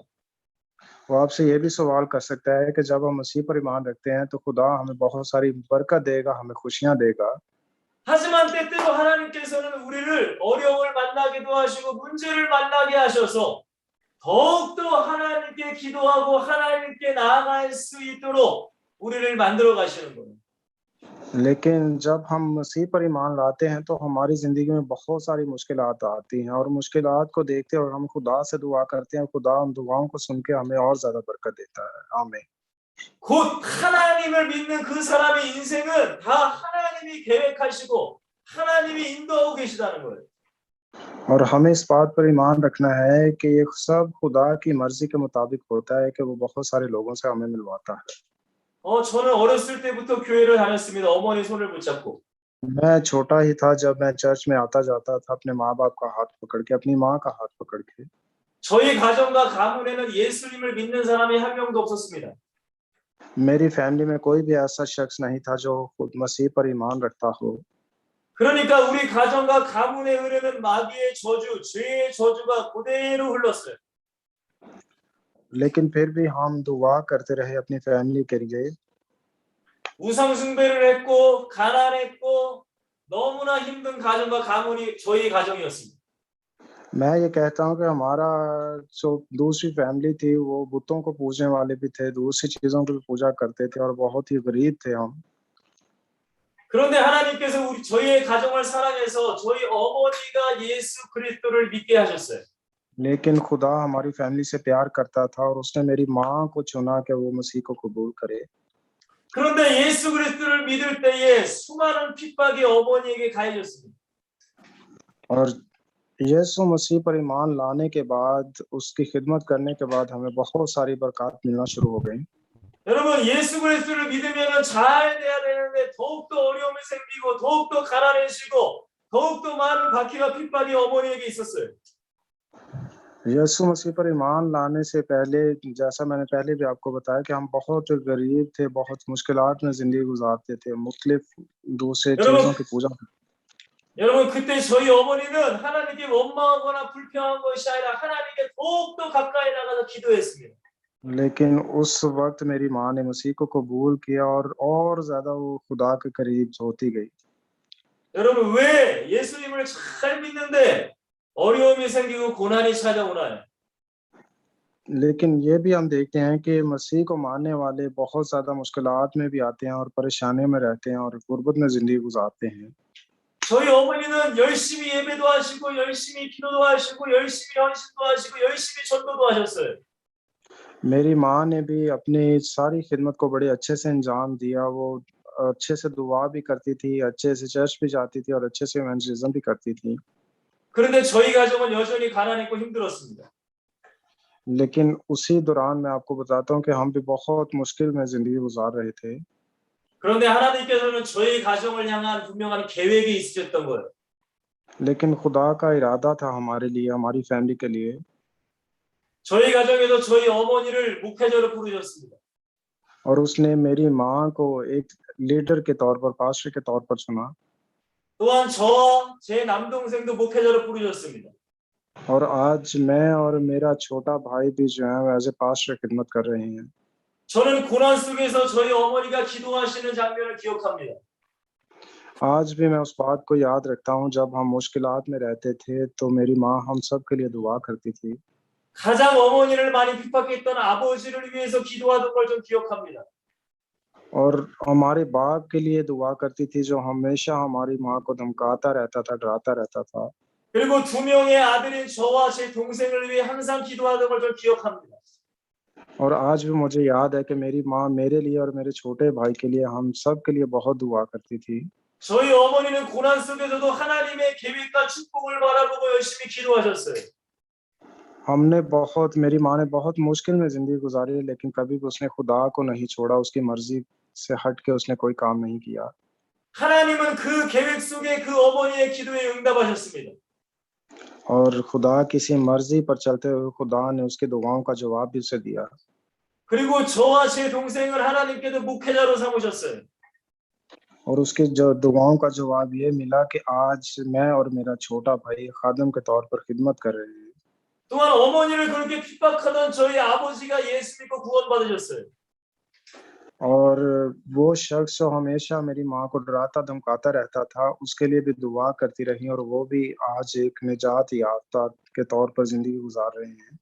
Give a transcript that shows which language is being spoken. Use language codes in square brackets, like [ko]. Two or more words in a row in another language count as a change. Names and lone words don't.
[ur] وہ آپ سے یہ بھی سوال کر سکتا ہے کہ جب ہم مسیح پر ایمان رکھتے ہیں تو خدا ہمیں بہت ساری برکت دے گا، ہمیں خوشیاں دے گا. [ko] 하지만 때때로 하나님께서는 우리를 어려움을 만나기도 하시고 문제를 만나게 하셔서 더욱더 하나님께 기도하고 하나님께 나아갈 수 있도록 우리를 만들어 가시는 거예요. [ur] لیکن جب ہم مسیح پر ایمان لاتے ہیں تو ہماری زندگی میں بہت ساری مشکلات آتی ہیں اور مشکلات کو دیکھتے اور ہم خدا سے دعا کرتے ہیں، خدا ان دعاؤں کو سن کے ہمیں اور زیادہ برکت دیتا ہے. आमीन। [ko] 곧 하나님을 믿는 그 사람의 인생은 다 하나님이 계획하시고 하나님이 인도하고 계시다는 거예요. [ur] اور ہمیں اس بات پر ایمان رکھنا ہے کہ یہ سب خدا کی مرضی کے مطابق ہوتا ہے کہ وہ بہت سارے لوگوں سے ہمیں ملواتا ہے. [ko] 저는 어렸을 때부터 교회를 다녔습니다. 어머니 손을 붙잡고. [ur] میں چھوٹا ہی تھا جب میں چرچ میں آتا جاتا تھا اپنے ماں باپ کا ہاتھ پکڑ کے، اپنی ماں کا ہاتھ پکڑ کے. [ko] 저희 가정과 가문에는 예수님을 믿는 사람이 한 명도 없었습니다. [ur] میری فیملی میں کوئی بھی ایسا شخص نہیں تھا جو خود مسیح پر ایمان رکھتا ہو. [ko] 그러니까 우리 가정과 가문에 흐르는 마귀의 저주, 죄의 저주가 그대로 흘렀어요. [ur] لیکن پھر بھی ہم دعا کرتے رہے اپنی فیملی کے لیے. [ko] 우상 숭배를 했고 가난했고 너무나 힘든 가정과 가문이 저희 가정이었습니다. [ur] میں یہ کہتا ہوں کہ ہمارا جو دوسری فیملی تھی وہ بتوں کو پوجنے والے بھی تھے، دوسری چیزوں کی بھی پوجا کرتے تھے اور بہت ہی غریب تھے ہم. [ko] 그런데 하나님께서 저희의 가정을 사랑해서 저희 어머니가 예수 그리스도를 믿게 하셨어요. [ur] لیکن خدا ہماری فیملی سے پیار کرتا تھا اور اس نے میری ماں کو چنا کہ وہ مسیح کو قبول کرے. [ko] 그런데 예수 그리스도를 믿을 때에 수많은 핍박이 어머니에게 가해졌습니다. [ur] اور یسوع مسیح پر ایمان لانے کے بعد، اس کی خدمت کرنے کے بعد ہمیں بہت ساری برکت ملنا شروع ہو گئی. [ko] 여러분 예수 그리스도를 믿으면 잘 돼야 되는데 더욱더 어려움이 생기고 더욱더 가난해지고 더욱더 많은 박해와 핍박이 어머니에게 있었어요. [ur] یسوع مسیح پر ایمان لانے سے پہلے، جیسا میں نے پہلے بھی آپ کو بتایا کہ ہم بہت غریب تھے، بہت مشکلات میں زندگی گزارتے تھے، مختلف دوسرے چیزوں کی پوجا. [ko] 여러분 그때 저희 어머니는 하나님께 원망하거나 불평한 것이 아니라 하나님께 더욱더 가까이 나가서 기도했습니다. [ur] لیکن اس وقت میری ماں نے مسیح کو قبول کیا اور زیادہ وہ خدا کے قریب ہوتی گئی. [ko] 여러분 왜 예수님을 잘 믿는데 어려움이 생기고 고난이 찾아오나요? [ur] لیکن یہ بھی ہم دیکھتے ہیں کہ مسیح کو ماننے والے بہت زیادہ مشکلات میں بھی آتے ہیں اور پریشانیوں میں رہتے ہیں اور غربت میں زندگی گزارتے ہیں. [ko] 저희 어머니는 열심히 예배도 하시고 열심히 기도도 하시고 열심히 헌신도 하시고 열심히 전도도 하셨어요. [ur] میری ماں نے بھی اپنی ساری خدمت کو بڑے اچھے سے انجام دیا. وہ اچھے سے دعا بھی کرتی تھی، اچھے سے چرچ بھی جاتی تھی اور اچھے سے ایونجلزم بھی کرتی تھی. [ko] 그런데 저희 가정은 여전히 가난했고 힘들었습니다. [ur] لیکن اسی دوران میں آپ کو بتاتا ہوں کہ ہم بھی بہت مشکل میں زندگی گزار رہے تھے. [ko] 그런데 하나님께서는 저희 가정을 향한 분명한 계획이 있으셨던 거예요. [ur] لیکن خدا کا ارادہ تھا ہمارے لیے، ہماری فیملی کے لیے. [ko] 저희 가정에도 저희 어머니를 목회자로 부르셨습니다. [ur] اور اس نے میری ماں کو ایک لیڈر کے طور پر، پاسٹر کے طور پر چنا. [ko] 또한 저와 제 남동생도 목회자로 부르셨습니다. [ur] اور آج میں اور میرا چھوٹا بھائی بھی جو ہے [en] as a pastor [ur] خدمت کر رہے ہیں. [ko] 저는 고난 속에서 저희 어머니가 기도하시는 장면을 기억합니다. [ur] آج بھی میں اس بات کو یاد رکھتا ہوں، جب ہم مشکلات میں رہتے تھے تو میری ماں ہم سب کے لیے دعا کرتی تھی. [ko] 가장 어머니를 많이 핍박했던 아버지를 위해서 기도하던 걸 좀 기억합니다. [ur] اور ہمارے باپ کے لیے دعا کرتی تھی، جو ہمیشہ ہماری ماں کو دھمکاتا رہتا تھا، ڈراتا رہتا تھا. [ko] 그리고 두 명의 아들인 저와 제 동생을 위해 항상 기도하던 걸 좀 기억합니다. [ur] اور آج بھی مجھے یاد ہے کہ میری ماں میرے لیے اور میرے چھوٹے بھائی کے لیے، ہم سب کے لیے بہت دعا کرتی تھی. [ko] 저희 어머니는 고난 속에서도 하나님의 계획과 축복을 바라보고 열심히 기도하셨어요. [ur] میری ماں نے بہت مشکل میں زندگی گزاری ہے، لیکن کبھی بھی اس نے خدا کو نہیں چھوڑا، اس کی مرضی سے ہٹ کے اس نے کوئی کام نہیں کیا. [ko] 하나님은 그 계획 속에 그 어머니의 기도에 응답하셨습니다. [ur] اور خدا کسی مرضی پر چلتے ہوئے خدا نے اس کی دعاؤں کا جواب بھی اسے دیا. [ko] 그리고 저와 제 동생을 하나님께서 목회자로 삼으셨어요. [ur] اور اس کی جو دعاؤں کا جواب یہ ملا کہ آج میں اور میرا چھوٹا بھائی خادم کے طور پر خدمت کر رہے ہیں. [ko] 또한 어머니를 그렇게 핍박하던 저희 아버지가 예수 믿고 구원받으셨어요. [ur] اور وہ شخص جو ہمیشہ میری ماں کو ڈراتا دھمکاتا رہتا تھا، اس کے لیے بھی دعا کرتی رہی، اور وہ بھی آج ایک نجات یافتہ کے طور پر زندگی گزار رہے ہیں.